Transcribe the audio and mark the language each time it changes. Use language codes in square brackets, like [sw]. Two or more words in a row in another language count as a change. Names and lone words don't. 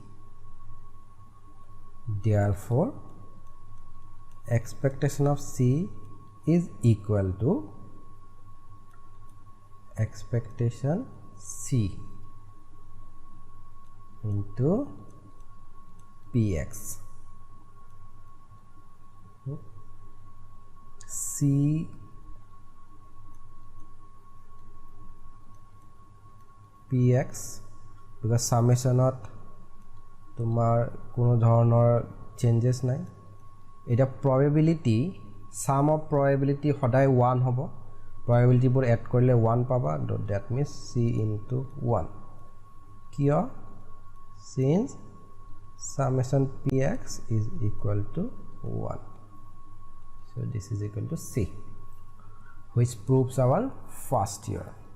[en] Therefore expectation of c is equal to expectation c into px. C px because summation of [bn] তোমার কোনো ধরনের চেঞ্জেস [as] নাই, এটা probability [en] sum of probability [as] সদায় 1 হ'ব, probability বোৰ এড কৰিলে 1 পাবা, [en] that means c into 1 কিয়, since summation px is equal to 1. So this is equal to c, which proves our first theorem.